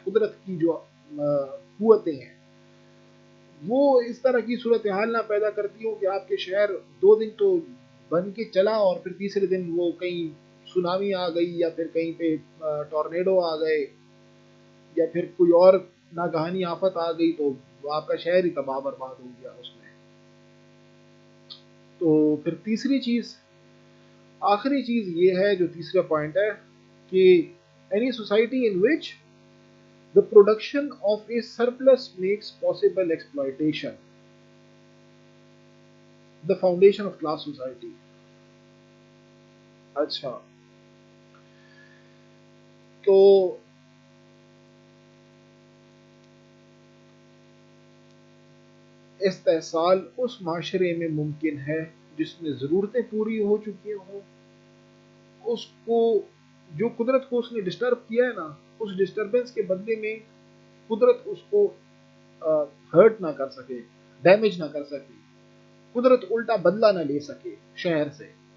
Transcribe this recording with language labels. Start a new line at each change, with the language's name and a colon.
Urdu: قدرت کی جو قوتیں ہیں وہ اس طرح کی صورتحال نہ پیدا کرتی ہوں کہ آپ کے شہر 2 دن تو بن کے چلا اور پھر تیسرے دن وہ کہیں سونامی آ گئی یا پھر کہیں پہ ٹورنیڈو آ گئے یا پھر کوئی اور ناگہانی آفت آ گئی تو آپ کا شہر ہی تباہ برباد ہو گیا اس میں. تو پھر تیسری چیز, آخری چیز یہ ہے جو تیسرا پوائنٹ ہے کہ
English: any society in which the production of a surplus makes possible exploitation, the foundation of class society.
Urdu: اچھا, تو استحصال اس معاشرے میں ممکن ہے جس میں ضرورتیں پوری ہو چکی ہوں, اس کو جو قدرت کو اس نے ڈسٹرب کیا ہے نا اس ڈسٹربنس کے بدلے میں قدرت اس کو ہرٹ نہ کر سکے, ڈیمیج نہ کر سکے, قدرت الٹا بدلہ نہ لے سکے شہر سے.